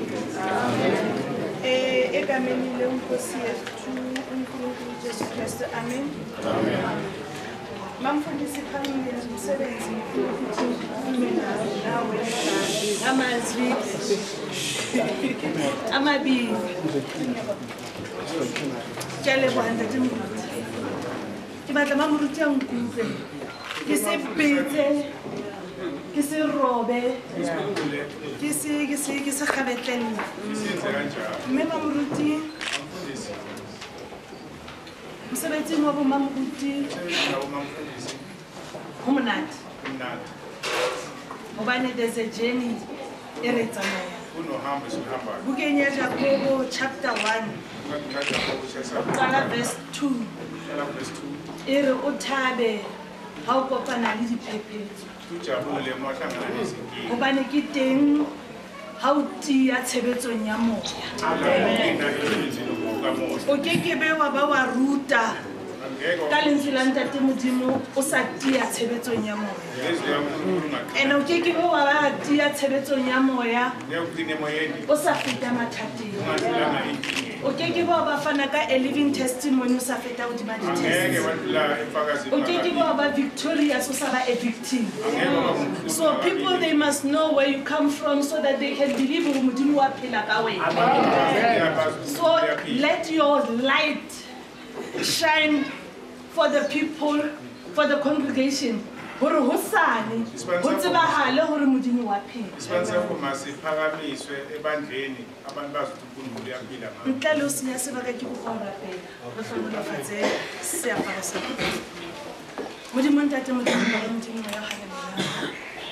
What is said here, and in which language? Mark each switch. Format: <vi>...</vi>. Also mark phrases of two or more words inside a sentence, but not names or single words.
<zu>Egameni leNkosi yethu uNkulunkulu Jesu Kristu. Amen. Mamfundisi phambili umsebenzi ukuthi mina nawe amazwi amabili.</zu> <ss>Tshele banda timbuti.</ss> <st>Ke batla mamuruti ya nkutlwe. Ke se petse. Ke se robe. Ke se gabetlelle. Mme mamuruti msebenzi wa bomamuruti ho monate. Hobane</st> <en>there's a journey</en> <st>e re tsamayang. Bukeng ya Jakobo chapter 1 verse 2 e re o thabe ha o kopana le diphephetso. Hobane ke teng ha o tia tshebetsong ya moya. O kekebe wa ba wa ruta ka lentswe la ntate Modimo o sa tia tshebetsong ya moya. Ene o kekebe wa ba tia tshebetsong ya moya o sa feta mathateng. O kekebe wa ba fana ka</st> <en>a living testimony</en> <st>o sa feta o di ba di-test. O kekebe wa ba victorious o sa ba a victim.</st> <en>So people, they must know where you come from so that they can believe in</en> <st>Modimo wa phela ka wena.</st> <en>So let your light shine for the people, for the congregation.</en> <st>Hore hosane ho tsebahale hore Modimo wa phela. Ntle le ho senya sebaka ke go rapela re hlonolofatse seaparo sa Modimo ntate Modimo ya haleluya.</st>